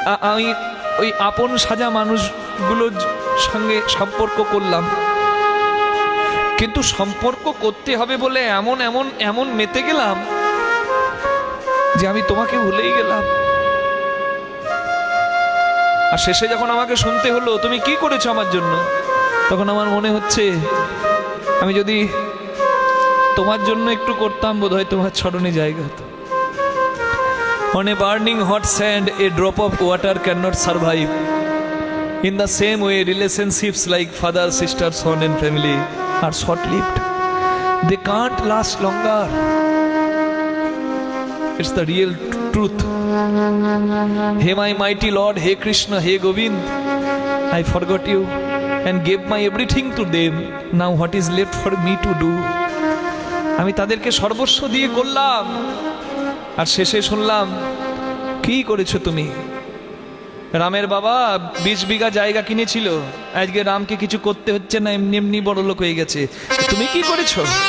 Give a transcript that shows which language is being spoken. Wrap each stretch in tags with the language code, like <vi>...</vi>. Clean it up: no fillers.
<bn>আমি ওই আপন সাজা মানুষগুলোর সঙ্গে সম্পর্ক করলাম, কিন্তু সম্পর্ক করতে হবে বলে এমন এমন এমন মেতে গেলাম যে আমি তোমাকে ভুলেই গেলাম। আর শেষে যখন আমাকে শুনতে হলো তুমি কি করেছো আমার জন্য, তখন আমার মনে হচ্ছে আমি যদি তোমার জন্য একটু করতাম, বোধহয় তোমার চরণে জায়গা হতো।</bn> <en>On a burning hot sand, a drop of water cannot survive. In the same way, relationships like father, sister, son and family are short-lived. They can't last longer. It's the real truth. Hey my mighty Lord, hey Krishna, hey Govind, I forgot you and gave my everything to them. Now what is left for me to do?</en> <bn>আমি তাদেরকে সর্বস্ব দিয়ে করলাম, আর শেষে শুনলাম কি করেছো তুমি? রামের বাবা 20 বিঘা জায়গা কিনেছিল, আজকে রামকে কিছু করতে হচ্ছে না, এমনি এমনি বড় লোক হয়ে গেছে। তুমি কি করেছো?</bn>